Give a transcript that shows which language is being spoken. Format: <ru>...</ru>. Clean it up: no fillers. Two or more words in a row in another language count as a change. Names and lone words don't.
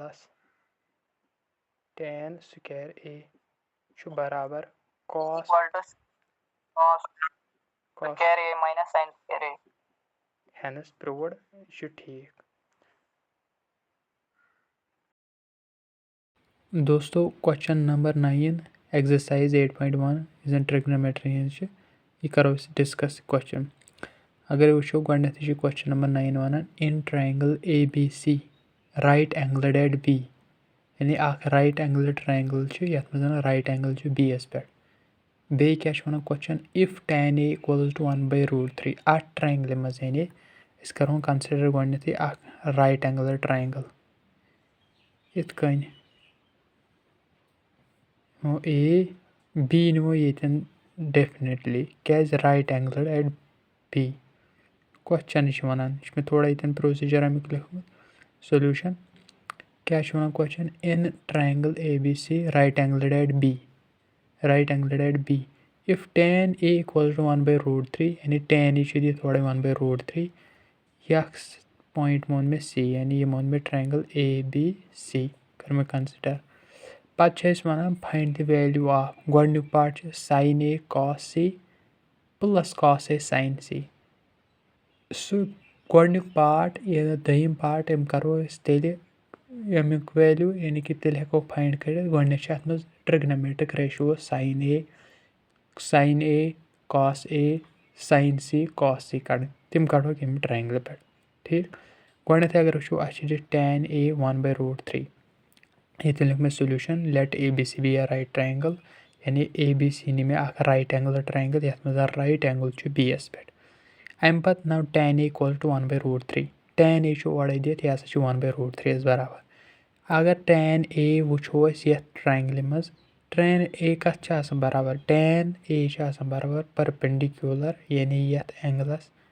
<ks>+ tan</ks> <en>square A</en> <ks>چھُ برابر کاس ہٮ۪نس پرٛوٗڈ یہِ چھُ ٹھیٖک دوستو</ks> <en>question number 9 exercise 8.1</en> <ks>یُس زَن ٹرٛگنومیٹری ہِنٛز چھِ یہِ کَرو أسۍ ڈِسکس کوسچن اگر وٕچھو گۄڈنٮ۪تھٕے چھِ کوسچن نمبر 9 وَنان</ks> <en>in triangle A B C right angled at B</en> <ks>یعنی اکھ</ks> <en>right angled triangle</en> <ks>چھُ یَتھ منٛز زَن</ks> <en>right angle</en> <ks>چھُ بی یَس پٮ۪ٹھ بیٚیہِ کیٛاہ چھُ وَنان</ks> <en>question if tan A = 1/√3</en> <ks>اَتھ ٹرٛاینٛگلہِ منٛز یعنی أسۍ کَرہون کَنسِڈر گۄڈنٮ۪تھٕے اکھ</ks> <en>right angled triangle</en> <ks>یِتھ کٔنۍ نِمو اے بی نِمو ییٚتٮ۪ن ڈیفنِٹلی کیٛازِ</ks> <en>right angled at B</en> <ks>کوسچنٕے چھِ وَنان یہِ چھُ مےٚ تھوڑا ییٚتٮ۪ن پرٛوسیٖجر اَمیُک لیوٚکھمُت سولوٗشن کیٛاہ چھُ وَنان کوسچن</ks> <en>in triangle A B C right angled at B if tan A = 1/√3</en> <ks>یعنی tan A چھُ دِتھ تھوڑا 1/√3 یہِ اکھ پویِنٹ مون مےٚ سی یعنی یہِ مون مےٚ</ks> <en>triangle A B C</en> <ks>کٔر مےٚ کَنسِڈر پَتہٕ چھِ أسۍ وَنان</ks> <en>find the value of</en> <ks>گۄڈنیُک پاٹ چھُ sin A cos C + cos A sin C سُہ گۄڈنیُک پاٹ یا دوٚیِم پاٹ یِم کَرو أسۍ تیٚلہِ ییٚمیُک ویلیوٗ یعنی کہِ تیٚلہِ ہٮ۪کو فاینڈ کٔرِتھ گۄڈنٮ۪تھ چھِ اَتھ منٛز</ks> <en>trigonometric ratios</en> <ks>sin A cos A sin C cos C کَڑٕنۍ تِم کَڑہوکھ ییٚمہِ ٹرٛاینٛگلہِ پٮ۪ٹھ ٹھیٖک گۄڈنٮ۪تھٕے اگر وٕچھو اَسہِ چھِ دِتھ tan A 1/√3 ییٚتٮ۪ن لیوٚکھ مےٚ</ks> <en>solution let A B C B A right triangle</en> <ks>یعنی اے بی سی نی مےٚ اکھ</ks> <en>right angled triangle</en> <ks>یَتھ منٛز</ks> <en>right angle</en> <ks>چھُ بی یَس پٮ۪ٹھ اَمہِ پَتہٕ نَو tan A = 1/√3 tan A چھُ اورَے دِتھ یہِ ہسا چھُ 1/√3 یَس برابر اگر tan A وٕچھو أسۍ یَتھ ٹرٛاینٛگلہِ منٛز tan A کَتھ چھِ آسان برابر tan A چھِ آسان برابر پٔرپینڈِکیوٗلر یعنی یَتھ اینٛگلَس</ks>